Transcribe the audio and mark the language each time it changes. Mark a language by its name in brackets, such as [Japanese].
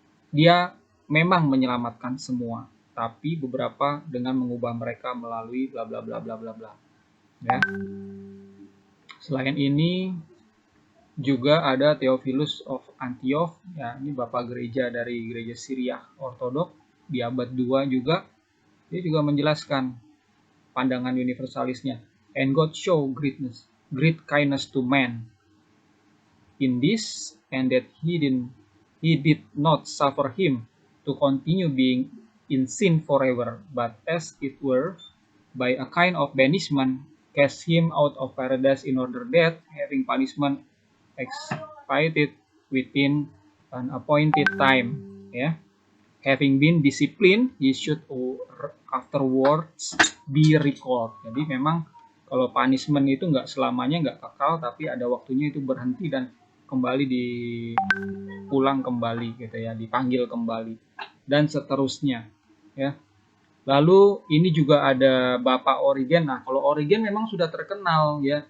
[Indonesian] Dia memang menyelamatkan semua, tapi beberapa dengan mengubah mereka melalui bla bla bla bla bla bla. Ya. Selain ini juga ada Theophilus of Antioch, ya ini bapak gereja dari gereja Syria Ortodok di abad 2 juga. Dia juga menjelaskan pandangan universalisnya. [English] And God show great kindness to man in this, and that he did not suffer him to continue being in sin forever, but as it were by a kind of banishment cast him out of paradise in order that, having punishment expiated within an appointed time, ya, having been disciplined, he should afterwards be recalled. [Indonesian] Jadi memang kalau punishment itu nggak selamanya nggak kekal, tapi ada waktunya itu berhenti dan kembali dipulang kembali gitu ya, dipanggil kembali dan seterusnya ya. Lalu ini juga ada Bapak Origen. Nah, kalau Origen memang sudah terkenal ya.